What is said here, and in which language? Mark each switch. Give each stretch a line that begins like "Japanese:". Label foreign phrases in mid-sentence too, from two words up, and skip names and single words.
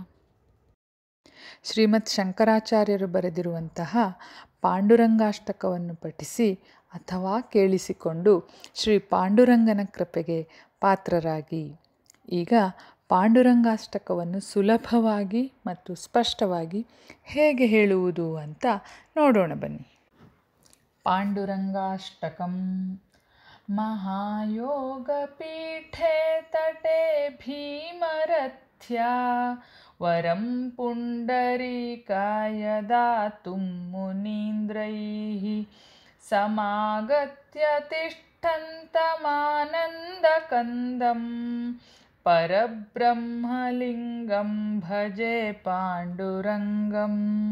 Kannada: ಶ್ರೀಮತ್ ಶಂಕರಾಚಾರ್ಯರು ಬರೆದಿರುವಂತಹ ಪಾಂಡುರಂಗಾಷ್ಟಕವನ್ನು ಪಠಿಸಿ ಅಥವಾ ಕೇಳಿಸಿಕೊಂಡು ಶ್ರೀ ಪಾಂಡುರಂಗನ ಕೃಪೆಗೆ ಪಾತ್ರರಾಗಿ. ಈಗ ಪಾಂಡುರಂಗಾಷ್ಟಕವನ್ನು ಸುಲಭವಾಗಿ ಮತ್ತು ಸ್ಪಷ್ಟವಾಗಿ ಹೇಗೆ ಹೇಳುವುದು ಅಂತ ನೋಡೋಣ ಬನ್ನಿ. ಪಾಂಡುರಂಗಾಷ್ಟಕಂ.
Sanskrit: महायोगपीठे तटे भीमरथ्या वरं पुण्डरीकाय दातुं मुनीन्द्रैः समागत्य तिष्ठन्तमानन्दकन्दं परब्रह्मलिङ्गं भजे पाण्डुरङ्गम्.